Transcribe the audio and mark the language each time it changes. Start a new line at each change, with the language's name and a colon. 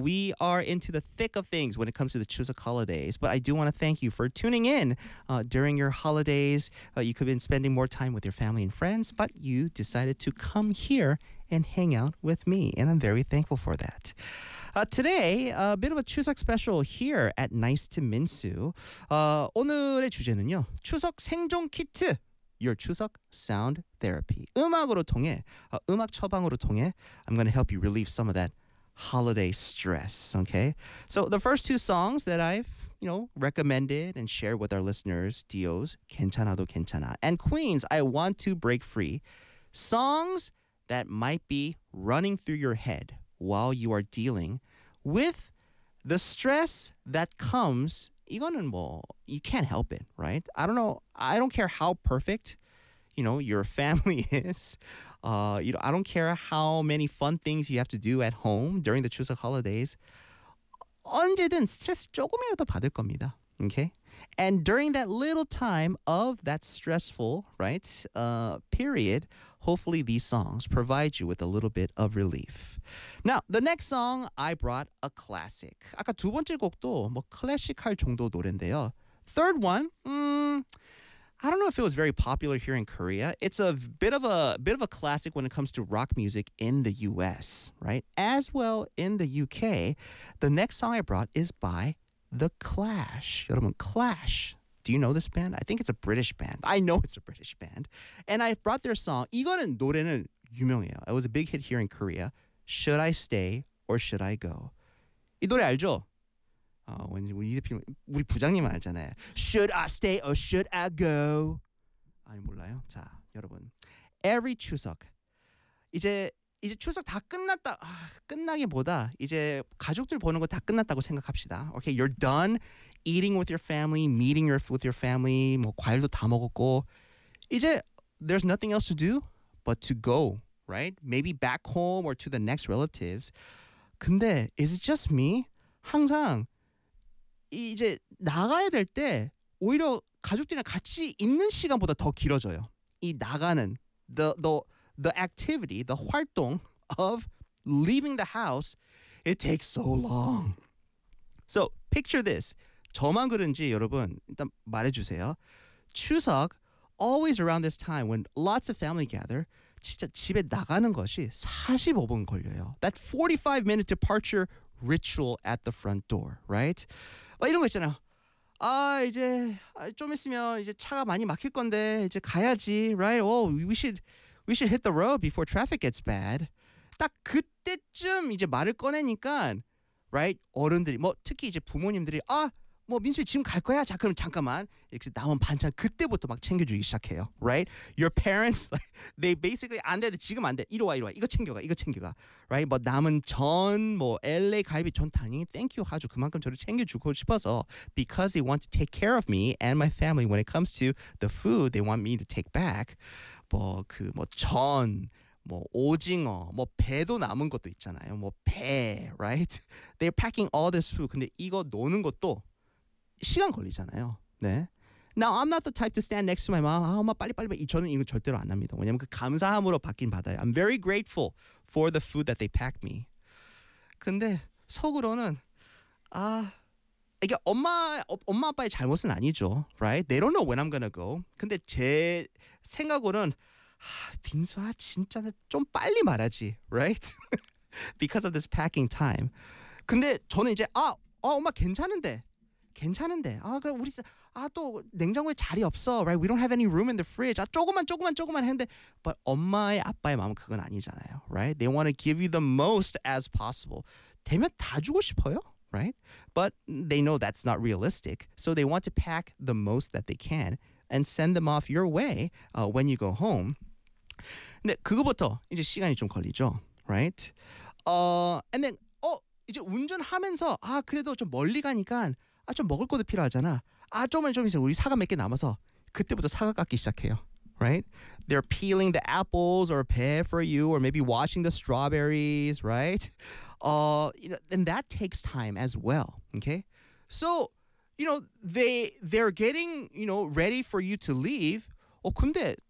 English: We are into the thick of things when it comes to the Chuseok holidays, but I do want to thank you for tuning in during your holidays. You could have been spending more time with your family and friends, but you decided to come here and hang out with me, and I'm very thankful for that. Today, a bit of a Chuseok special here at Nice to Minsu.
Korean: 오늘의 주제는요, 추석 생존 키트!
English: Your Chuseok Sound Therapy.
Korean: 음악으로 통해, 음악 처방으로 통해
English: I'm going to help you relieve some of that holiday stress, okay? So the first two songs that I've, you know, recommended and shared with our listeners, Dio's 괜찮아도 괜찮아 and Queen's I Want to Break Free, songs that might be running through your head while you are dealing with the stress that comes. 이거는 뭐, you can't help it, right? I don't know. I don't care how perfect, you know, your family is. You know, I don't care how many fun things you have to do at home during the Chuseok holidays.
Korean: 언제든 스트레스 조금이라도 받을 겁니다.
English: Okay? And during that little time of that stressful, right, period, hopefully these songs provide you with a little bit of relief. Now, the next song, I brought a classic.
Korean: 아까 두 번째 곡도 뭐 클래식할 정도 노래인데요.
English: Third one, I don't know if it was very popular here in Korea. It's a bit of a classic when it comes to rock music in the U.S., right? As well in the U.K., the next song I brought is by The Clash. 여러분, Clash. Do you know this band? I think it's a British band. I know it's a British band. And I brought their song.
Korean: 이거는 노래는 유명해요.
English: It was a big hit here in Korea. Should I Stay or Should I Go?
Korean: 이 노래 알죠? 우리 부장님 알잖아요. Should I Stay or Should I Go? 아니, 몰라요. 자, 여러분. Every 추석. 이제 추석 다 끝났다. 끝나기보다 이제 가족들 보는 거 다 끝났다고 생각합시다.
English: Okay, you're done eating with your family, meeting with your family.
Korean: 뭐 과일도 다 먹었고 이제
English: there's nothing else to do but to go, right? Maybe back home or to the next relatives. 근데 is it just me?
Korean: 항상 이제 나가야 될 때 오히려 가족들이랑 같이 있는 시간보다 더 길어져요. 이 나가는
English: the activity, the 활동 of leaving the house, it takes so long. So picture this.
Korean: 저만 그런지 여러분 일단 말해주세요.
English: 추석, always around this time when lots of family gather,
Korean: 진짜 집에 나가는 것이 45분 걸려요.
English: That 45 minute departure ritual at the front door, right?
Korean: 막 이런 거 있잖아요. 아, 이제 좀 있으면 이제 차가 많이 막힐 건데 이제 가야지, right?
English: Oh, we should hit the road before traffic gets bad.
Korean: 딱 그때쯤 이제 말을 꺼내니까, right? 어른들이, 뭐 특히 이제 부모님들이, 아, 뭐 민수 지금 갈 거야? 자, 그럼 잠깐만. 이렇게 남은 반찬 그때부터 막 챙겨주기 시작해요, right?
English: Your parents, like, they basically,
Korean: 안 돼, 지금 안 돼. 이리 와, 이리 와. 이거 챙겨가, right? 뭐 남은 전, 뭐 LA 갈비 전 당연히 thank you 하죠. 그만큼 저를 챙겨주고 싶어서
English: because they want to take care of me and my family when it comes to the food they want me to take back.
Korean: 뭐 전, 뭐 오징어, 뭐 배도 남은 것도 있잖아요.
English: 뭐 배, right? They're packing all this food.
Korean: 근데 이거 놓는 것도 시간 걸리잖아요. 네.
English: Now, I'm not the type to stand next to my mom.
Korean: 아, 엄마 빨리. 저는 이거 절대로 안 합니다. 왜냐면 그 감사함으로 받긴 받아요.
English: I'm very grateful for the food that they pack me.
Korean: 근데 속으로는 아, 이게 엄마 아빠의 잘못은 아니죠.
English: Right? They don't know when I'm gonna go.
Korean: 근데 제 생각으로는 아, 빈수아 진짜 좀 빨리 말하지.
English: Right? Because of this packing time.
Korean: 근데 저는 이제 엄마 괜찮은데. 괜찮은데. 아, 우리 아 또 냉장고에 자리 없어.
English: Right? We don't have any room in the fridge.
Korean: 아, 조금만 했는데 but 엄마의 아빠의 마음은 그건 아니잖아요.
English: Right? They want to give you the most as possible.
Korean: 되면 다 주고 싶어요.
English: Right? But they know that's not realistic. So they want to pack the most that they can and send them off your way when you go home.
Korean: 근데 그거부터 이제 시간이 좀 걸리죠.
English: Right?
Korean: And then 이제 운전하면서 아, 그래도 좀 멀리 가니까 아, 좀 먹을 것도 필요하잖아. 아, 좀 이제 우리 사과 몇 개 남아서 그때부터 사과 깎기 시작해요.
English: Right? They're peeling the apples or pear for you or maybe washing the strawberries, right? You know, and that takes time as well, okay? So, you know, they're getting, you know, ready for you to leave. 근데